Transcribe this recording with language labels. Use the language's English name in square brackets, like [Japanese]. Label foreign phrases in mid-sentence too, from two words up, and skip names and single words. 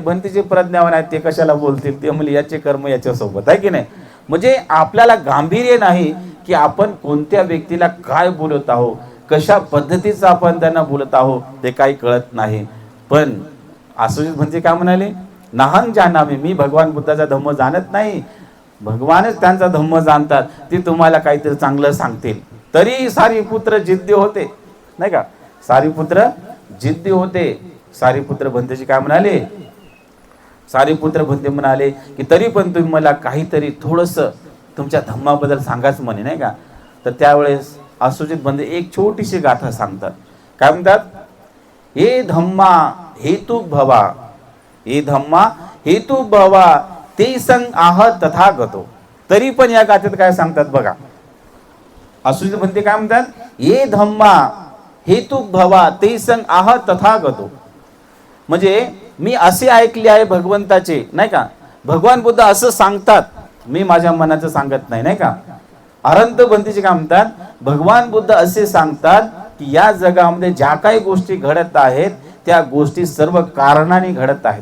[Marathi] भंतेजी प्रज्ञावान आहेत, ते कशाला बोलतील, ते म्हणजे याचे कर्म याच्यासोबत आहे की नाही. म्हणजे आपल्याला गांभीर्य नाही की आपण कोणत्या व्यक्तीला काय बोलत आहोत, कशा पद्धतीचं आपण त्यांना बोलत आहोत ते काही कळत नाही. पण आसुजित भंतेजी काय म्हणाले, [Pali] नाहं जानामि, [Marathi] मी भगवान बुद्धाचा धम्म जाणत नाही, भगवानच त्यांचा धम्म जाणतात, ते तुम्हाला काहीतरी चांगलं सांगतील. तरी सारीपुत्र जिद्दी होते नाही का, सारीपुत्र जिद्दी होते. सारीपुत्र भंतेजी काय म्हणाले, सारीपुत्र भंते म्हणाले की तरी पण तुम्ही मला काहीतरी थोडंसं तुमच्या धम्माबद्दल सांगाच म्हणे नाही का. तर त्यावेळेस आसुजित भंते एक छोटीशी गाथा सांगतात. काय म्हणतात, [Pali] हे धम्मा हेतु भवा, हे धम्मा हेतु भवा ते संग आह तथागतो. [Marathi] तरी पण या गाथेत काय सांगतात बघा, आसुजित भंते काय म्हणतात, [Pali] ये धम्मा हेतु भवा ते संग आह तथागतो. [Marathi] म्हणजे मी असे ऐकले आहे भगवंताचे नाही का, भगवान बुद्ध असं सांगतात, मी माझ्या मनाचं सांगत नाही नाही का. अरंत भंतेजी काय म्हणतात, भगवान बुद्ध असे सांगतात की या जगामध्ये ज्या काही गोष्टी घडत आहेत त्या गोष्टी सर्व कारणाने घडत आहेत.